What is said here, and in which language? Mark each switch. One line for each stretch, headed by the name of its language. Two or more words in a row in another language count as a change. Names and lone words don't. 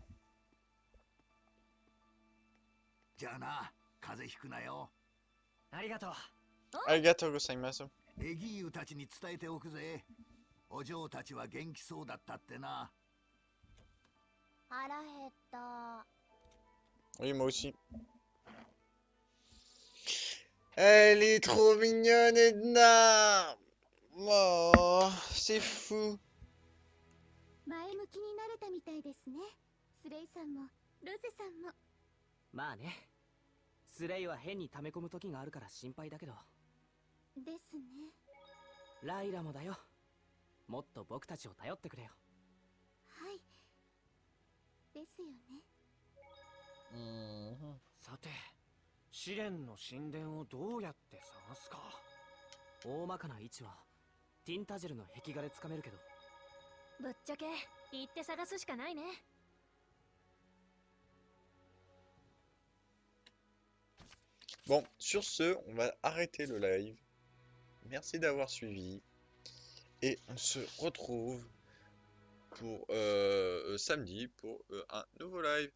Japanese: じゃあな、風邪ひくなよ。ありがとう。ありがとうございます. エギーユたちに伝えておくぜ。お嬢たちは元気そうだったってな。腹減った。
French: Oui, moi aussi. Elle est trop mignonne, Edna! Oh, c'est fou.
Japanese: 前向きになれたみたいですね。スレイさんもルゼさんも。まあね。スレイは変に溜め込む時があるから心配だけど。ですね。ライラもだよ。もっと僕たちを頼ってくれよ。はい。ですよね。さて、試練の神殿をどうやって探すか。大まかな位置はティンタジェルの壁画でつかめるけど。ぶっちゃけ、行って探すしかないね。
French: Bon, sur ce, on va arrêter le live. Merci d'avoir suivi. Et on se retrouve pour samedi pour un nouveau live.